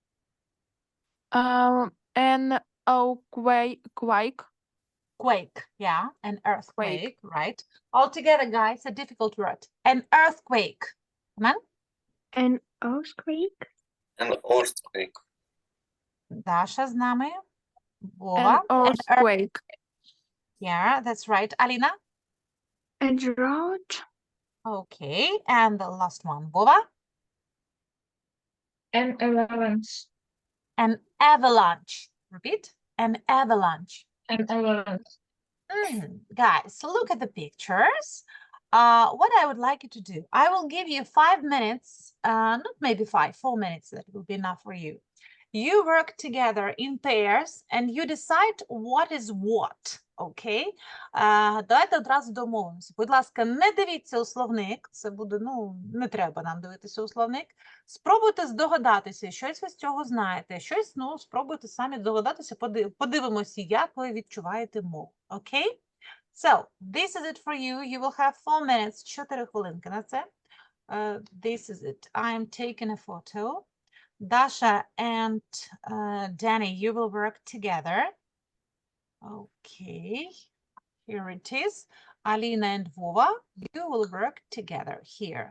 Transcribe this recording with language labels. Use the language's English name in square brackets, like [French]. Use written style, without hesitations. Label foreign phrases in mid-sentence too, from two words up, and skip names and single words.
[English] An quake. Quake. Yeah. An earthquake. Right. All together, guys. A difficult word. An earthquake. Come on. An earthquake. An earthquake. [Ukrainian] Dasha з нами. [English] An Vova. earthquake. Yeah, that's right. Alina. A drought. Okay. And the last one. Vova. An avalanche. An avalanche. Repeat. An avalanche. An avalanche. Guys, so look at the pictures. What I would like you to do, I will give you 5 minutes, not maybe 4 minutes, that will be enough for you. You work together in pairs and you decide what is what, okay? [Ukrainian] Давайте одразу домовимося. Будь ласка, не дивіться у словник, це буде, не треба нам дивитися у словник. Спробуйте здогадатися, щось ви з цього знаєте, щось, спробуйте самі здогадатися, подивимося, як ви відчуваєте мову, окей? [English] So, this is it for you. You will have 4 minutes, [Ukrainian] 4 хвилинки на це. [English] This is it. I am taking a photo. Dasha and Danny, you will work together. Okay, here it is. Alina and Vova, you will work together here.